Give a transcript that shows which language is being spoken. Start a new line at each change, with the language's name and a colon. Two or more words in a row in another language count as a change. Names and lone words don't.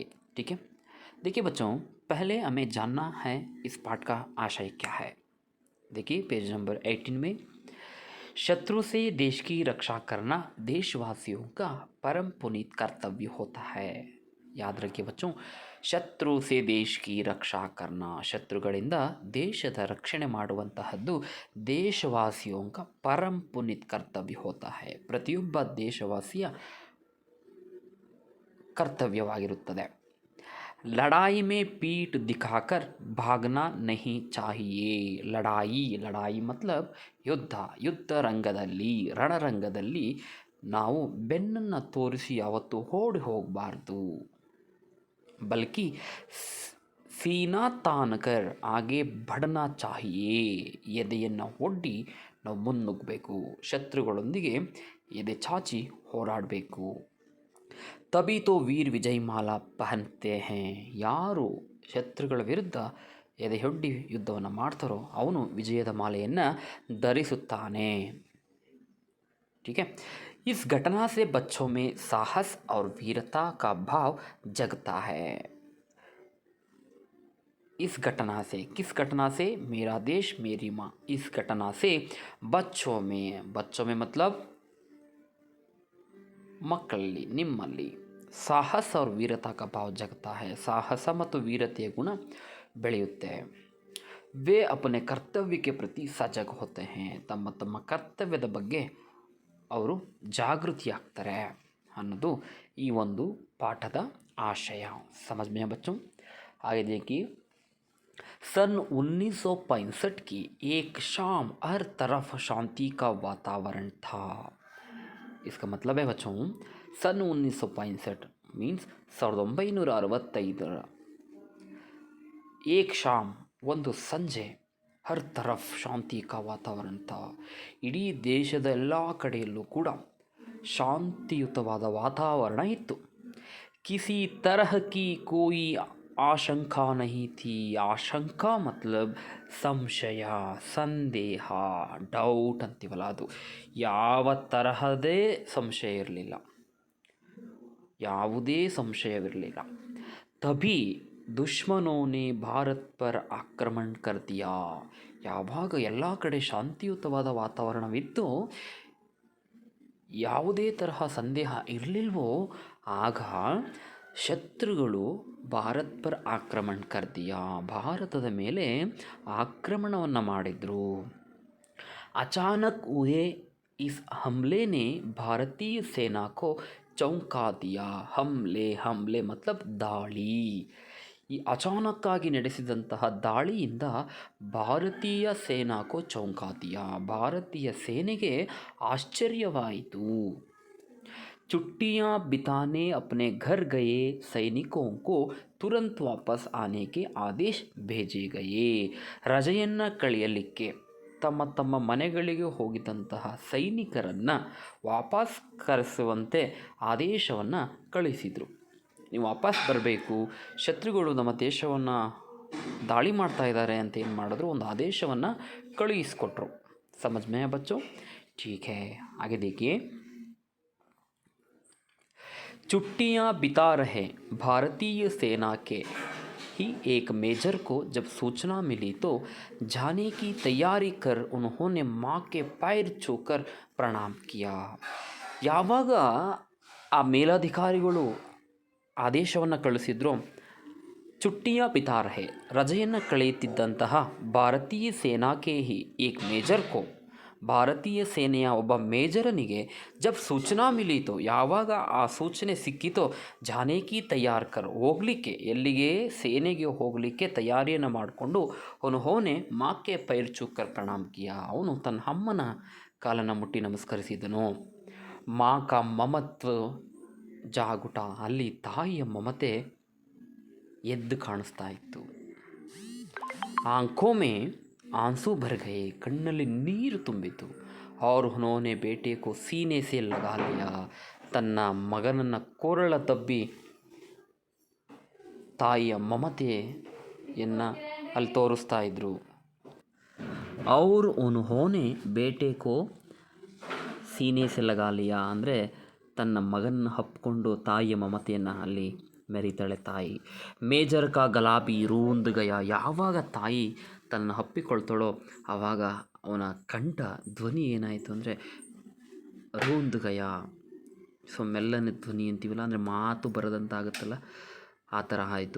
Hindi: ठीक है, देखिए बच्चों, पहले हमें जानना है इस पाठ का आशय क्या है। देखिए पेज नंबर 18 में, शत्रु से देश की रक्षा करना देशवासियों का परम पुनीत कर्तव्य होता है। याद रखिए बच्चों, शत्रु से देश की रक्षा करना,
Kannada: ಶತ್ರುಗಳಿಂದ ದೇಶದ ರಕ್ಷಣೆ ಮಾಡುವಂತಹದ್ದು
Hindi: देशवासियों का परम पुनीत कर्तव्य होता है,
Kannada: ಪ್ರತಿಯೊಬ್ಬ ದೇಶವಾಸಿಯ ಕರ್ತವ್ಯವಾಗಿರುತ್ತದೆ।
Hindi: लड़ाई में पीठ दिखाकर भागना नहीं चाहिए। लड़ाई लड़ाई मतलब
Kannada: ಯುದ್ಧ, ಯುದ್ಧ ರಂಗದಲ್ಲಿ, ರಣರಂಗದಲ್ಲಿ ನಾವು ಬೆನ್ನನ್ನು ತೋರಿಸಿ ಯಾವತ್ತೂ ಓಡಿ ಹೋಗಬಾರ್ದು,
Hindi: बल्कि सीना तान कर आगे बढ़ना चाहिए।
Kannada: ಎದೆಯನ್ನು ಒಡ್ಡಿ ನಾವು ಮುನ್ನುಗ್ಗಬೇಕು, ಶತ್ರುಗಳೊಂದಿಗೆ ಎದೆ ಚಾಚಿ ಹೋರಾಡಬೇಕು।
Hindi: तभी तो वीर विजय माला पहनते हैं,
Kannada: ಯಾರು ಶತ್ರುಗಳ ವಿರುದ್ಧ ಎದೆಯೊಡ್ಡಿ ಯುದ್ಧವನ್ನು ಮಾಡ್ತಾರೋ ಅವನು ವಿಜಯದ ಮಾಲೆಯನ್ನು ಧರಿಸುತ್ತಾನೆ।
Hindi: ठीक है, इस घटना से बच्चों में साहस और वीरता का भाव जगता है। इस घटना से, किस घटना से? मेरा देश मेरी माँ। इस घटना से बच्चों में मतलब
Kannada: ಮಕ್ಕಳಲ್ಲಿ, ನಿಮ್ಮಲ್ಲಿ ಸಾಹಸ
Hindi: और वीरता का भाव जगता है,
Kannada: ಸಾಹಸ ಮತ್ತು ವೀರತೆಯ ಗುಣ ಬೆಳೆಯುತ್ತೆ।
Hindi: वे अपने कर्तव्य के प्रति सजग होते हैं,
Kannada: ತಮ್ಮ ತಮ್ಮ ಕರ್ತವ್ಯದ ಬಗ್ಗೆ ಅವರು ಜಾಗೃತಿಯಾಗ್ತಾರೆ ಅನ್ನೋದು ಈ ಒಂದು ಪಾಠದ ಆಶಯ।
Hindi: समझ में बच्चों? आगे देखिए, सन 1965 की एक शाम हर तरफ शांति का वातावरण था। इसका मतलब है बच्चों, सन 1965 मीन्स 1965 एक शाम,
Kannada: ಒಂದು ಸಂಜೆ,
Hindi: हर तरफ शांति का वातावरण था,
Kannada: ಇಡೀ ದೇಶದ ಎಲ್ಲ ಕಡೆಯಲ್ಲೂ ಕೂಡ ಶಾಂತಿಯುತವಾದ ವಾತಾವರಣ ಇತ್ತು।
Hindi: किसी तरह की कोई आशंका नहीं थी। आशंका मतलब
Kannada: ಸಂಶಯ, ಸಂದೇಹ, ಡೌಟ್ ಅಂತೀವಲ್ಲ ಅದು, ಯಾವ ತರಹದೇ ಸಂಶಯ ಇರಲಿಲ್ಲ, ಯಾವುದೇ ಸಂಶಯವಿರಲಿಲ್ಲ।
Hindi: ತಭಿ दुश्मनों ने भारत पर आक्रमण कर दिया।
Kannada: ಯಾವಾಗ ಎಲ್ಲ ಕಡೆ ಶಾಂತಿಯುತವಾದ ವಾತಾವರಣವಿತ್ತು, ಯಾವುದೇ ತರಹ ಸಂದೇಹ ಇರಲಿಲ್ವೋ, ಆಗ ಶತ್ರುಗಳು
Hindi: भारत पर आक्रमण कर दिया,
Kannada: ಭಾರತದ ಮೇಲೆ ಆಕ್ರಮಣವನ್ನು ಮಾಡಿದರು।
Hindi: अचानक हुए इस हमले ने भारतीय सेना को चौंका दिया। हमले मतलब ದಾಳಿ।
Kannada: ಈ ಅಚಾನಕ್ಕಾಗಿ ನಡೆಸಿದಂತಹ ದಾಳಿಯಿಂದ
Hindi: भारतीय सेना को चौंका दिया,
Kannada: ಭಾರತೀಯ ಸೇನೆಗೆ ಆಶ್ಚರ್ಯವಾಯಿತು।
Hindi: छुट्टियां बिताने अपने घर गए सैनिकों को तुरंत वापस आने के आदेश भेजे गए।
Kannada: ರಜೆಯನ್ನು ಕಳೆಯಲಿಕ್ಕೆ ತಮ್ಮ ತಮ್ಮ ಮನೆಗಳಿಗೆ ಹೋಗಿದ್ದಂತಹ ಸೈನಿಕರನ್ನು ವಾಪಸ್ ಕರೆಸುವಂತೆ ಆದೇಶವನ್ನು ಕಳಿಸಿದರು। ನೀವು ವಾಪಸ್ ಬರಬೇಕು, ಶತ್ರುಗಳು ನಮ್ಮ ದೇಶವನ್ನು ದಾಳಿ ಮಾಡ್ತಾ ಇದ್ದಾರೆ ಅಂತ ಏನು ಮಾಡಿದ್ರು, ಒಂದು ಆದೇಶವನ್ನು ಕಳುಹಿಸಿಕೊಟ್ರು।
Hindi: समझ में है बच्चों? ठीक है, आगे देखिए, छुट्टियां बिता रहे भारतीय सेना के ही एक मेजर को जब सूचना मिली तो जाने की तैयारी कर उन्होंने माँ के पैर छूकर प्रणाम किया।
Kannada: ಯಾವಾಗ ಆ ಮೇಲಧಿಕಾರಿಗಳು ಆದೇಶವನ್ನು ಕಳಿಸಿದ್ರು,
Hindi: छुट्टियाँ बिता रहे,
Kannada: ರಜೆಯನ್ನು ಕಳೆಯುತ್ತಿದ್ದಂತಹ
Hindi: भारतीय सेना के ही एक मेजर को,
Kannada: ಭಾರತೀಯ ಸೇನೆಯ ಒಬ್ಬ ಮೇಜರನಿಗೆ
Hindi: जब सूचना मिली तो,
Kannada: ಯಾವಾಗ ಆ ಸೂಚನೆ ಸಿಕ್ಕಿತೋ,
Hindi: जाने की तैयार कर,
Kannada: ಹೋಗಲಿಕ್ಕೆ, ಎಲ್ಲಿಗೆ? ಸೇನೆಗೆ ಹೋಗಲಿಕ್ಕೆ ತಯಾರಿಯನ್ನು ಮಾಡಿಕೊಂಡು,
Hindi: उन्होंने माँ के पैर छूकर प्रणाम किया,
Kannada: ಅವನು ತನ್ನ ಅಮ್ಮನ ಕಾಲನ್ನು ಮುಟ್ಟಿ ನಮಸ್ಕರಿಸಿದನು।
Hindi: माँ का ममत्व जागा,
Kannada: ಅಲ್ಲಿ ತಾಯಿಯ ಮಮತೆ ಎದ್ದು ಕಾಣಿಸ್ತಾ ಇತ್ತು।
Hindi: ಆಂಖೋं में आंसू भर गए,
Kannada: ಕಣ್ಣಲ್ಲಿ ನೀರು ತುಂಬಿತು।
Hindi: और उन्होंने बेटे को सीने से लगा लिया,
Kannada: ತನ್ನ ಮಗನನ್ನು ಕೊರಳ ತಬ್ಬಿ ತಾಯಿಯ ಮಮತೆಯನ್ನು ಅಲ್ಲಿ ತೋರಿಸ್ತಾ ಇದ್ದರು.
Hindi: और उन्होंने बेटे को सीने से लगा लिया
Kannada: ಅಂದರೆ ತನ್ನ ಮಗನ ಹಪ್ಕೊಂಡು ತಾಯಿಯ ಮಮತೆಯನ್ನು ಅಲ್ಲಿ ಮೆರಿತಾಳೆ ತಾಯಿ.
Hindi: मेजर का गला भी रुंध गया,
Kannada: ಯಾವಾಗ ತಾಯಿ ತನ್ನ ಹಪ್ಪಿಕೊಳ್ತಾಳೋ ಆವಾಗ ಅವನ ಕಂಠ ಧ್ವನಿ ಏನಾಯಿತು ಅಂದರೆ
Hindi: रुंध गया,
Kannada: ಸೊ ಮೆಲ್ಲನೆ ಧ್ವನಿ ಅಂತೀವಲ್ಲ, ಅಂದರೆ ಮಾತು ಬರದಂತಾಗುತ್ತಲ್ಲ ಆ ಥರ ಆಯಿತು.